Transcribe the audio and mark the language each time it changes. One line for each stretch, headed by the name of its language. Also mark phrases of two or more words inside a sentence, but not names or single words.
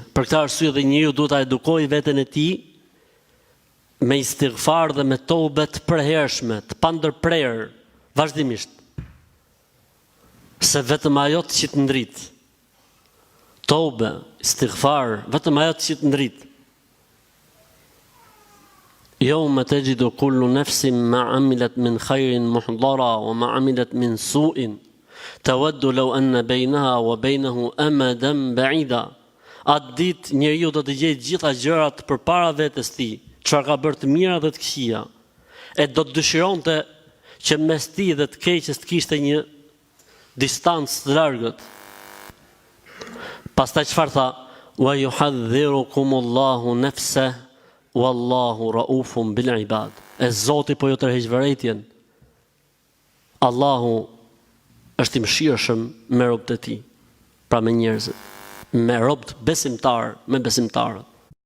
Albanian: Për këtë arsye dhe njeriu duhet ta edukojë veten e tij me istighfar dhe me tobe të përhershme, të pandërprerë, vazhdimisht. Se vetëm ajo që të ndrit. Tobe, istighfar, vetëm ajo që të ndrit.
Arabic: يوم تجد كل نفس ما عملت من خير محضرا وما عملت من سوء تود لو أن بينها وبينه أمدا بعيدا.
Albanian: Atë ditë njeriu do të gjejë gjitha gjërat përpara vetes tij, çfarë ka bërë të mira dhe të këqija, e do të dëshironte që mes tij dhe të keqes të kishte një distancë të largët. Pastaj çfarë tha?
Arabic: ويحذركم الله نفسه والله رؤوف بالعباد.
Albanian: E Zoti po ju tërheq vërejtjen. Allahu është i mëshirshëm me robët e tij, pra me njerëzit, me robët besimtar, me besimtarët.